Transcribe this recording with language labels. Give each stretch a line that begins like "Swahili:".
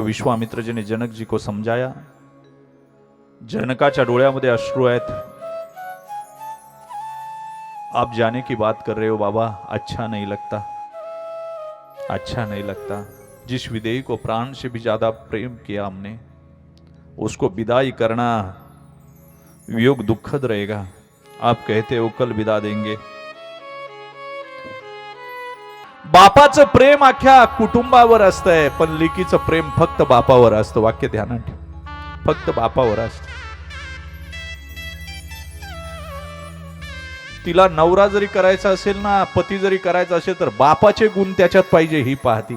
Hindi: विश्वामित्र जी ने जनक जी को समझाया.
Marathi: जनकाच्या डोळ्यामध्ये अश्रू आहेत.
Hindi: आप जाने की बात कर रहे हो बाबा, अच्छा नहीं लगता, अच्छा नहीं लगता. जिस विदेही को प्राण से भी ज्यादा प्रेम किया हमने, उसको विदाई करना वियोग दुखद रहेगा. आप कहते हो कल विदा देंगे.
Marathi: बापाचं प्रेम अख्ख्या कुटुंबावर असतंय, पण लेकीचं प्रेम फक्त बापावर असतं. वाक्य ध्यानात ठेव, फक्त बापावर असतं. तिला नवरा जरी करायचा असेल ना, पती जरी करायचा असेल, तर बापाचे गुण त्याच्यात पाहिजे ही पाहती.